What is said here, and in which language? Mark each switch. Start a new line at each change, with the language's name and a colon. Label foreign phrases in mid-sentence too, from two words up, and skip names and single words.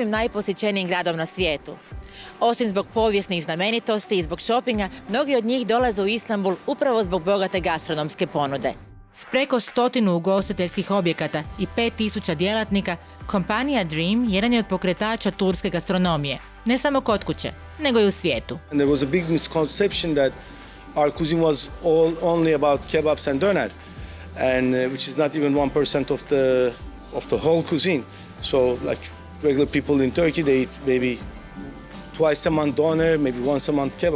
Croatian: najposjećenijim gradom na svijetu. Osim zbog povijesnih znamenitosti i zbog šopinga, mnogi od njih dolaze u Istanbul upravo zbog bogate gastronomske ponude. S preko 100 ugostiteljskih objekata i 5000 djelatnika, kompanija Dream jedan je od pokretača turske gastronomije, ne samo kod kuće, nego i u svijetu.
English: There was a big misconception that our cuisine was only about kebabs and doner, and which is not even 1% of the whole cuisine. So, like regular people in Turkey, they eat maybe twice a month doner, maybe once a month kebab.